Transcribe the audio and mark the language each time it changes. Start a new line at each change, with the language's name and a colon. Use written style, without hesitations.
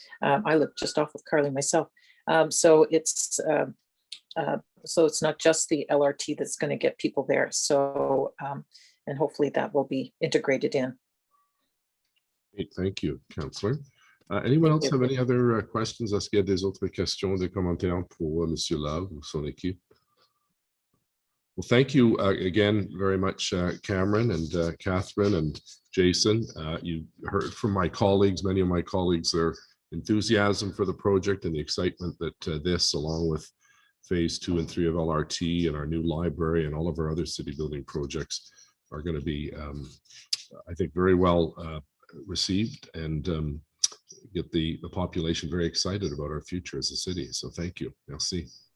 English: I live just off of Carling myself. So it's not just the LRT that's going to get people there. So and hopefully that will be integrated in. Great, thank you, Councillor. Anyone else have any other questions?
French: Est-ce qu'il y a des autres questions, des commentaires pour Monsieur Love ou son équipe?
English: Well, thank you again very much, Cameron and Catherine and Jason. You heard from my colleagues, many of my colleagues, their enthusiasm for the project and the excitement that this, along with Phase 2 and 3 of LRT and our new library and all of our other city building projects, are going to be, I think, very well received and get the population very excited about our future as a city. So thank you.
French: Merci.